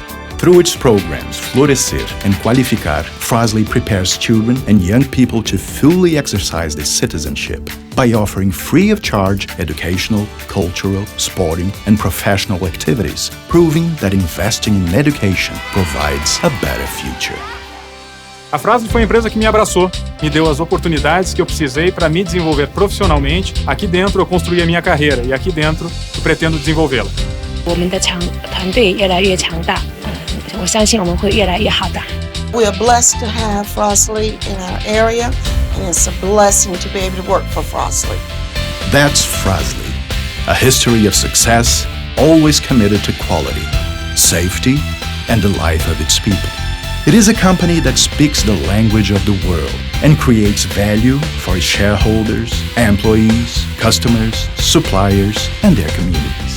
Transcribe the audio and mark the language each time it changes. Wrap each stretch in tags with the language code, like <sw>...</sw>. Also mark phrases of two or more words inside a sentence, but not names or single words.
<en>Through its programs Florescer and Qualificar, Frosley prepares children and young people to fully exercise their citizenship by offering free of charge educational, cultural, sporting, and professional activities, proving that investing in education provides a better future.</en> <pt>A Frosley foi a empresa que me abraçou, me deu as oportunidades que eu precisei para me desenvolver profissionalmente. Aqui dentro eu construí a minha carreira e aqui dentro eu pretendo desenvolvê-la.</pt> <zh>我们的团队越来越强大，我相信我们会越来越好的。</zh> <en>We are blessed to have Frosley in our area, and it's a blessing to be able to work for Frosley. That's Frosley, a history of success, always committed to quality, safety, and the life of its people. It is a company that speaks the language of the world and creates value for its shareholders, employees, customers, suppliers, and their communities.</en>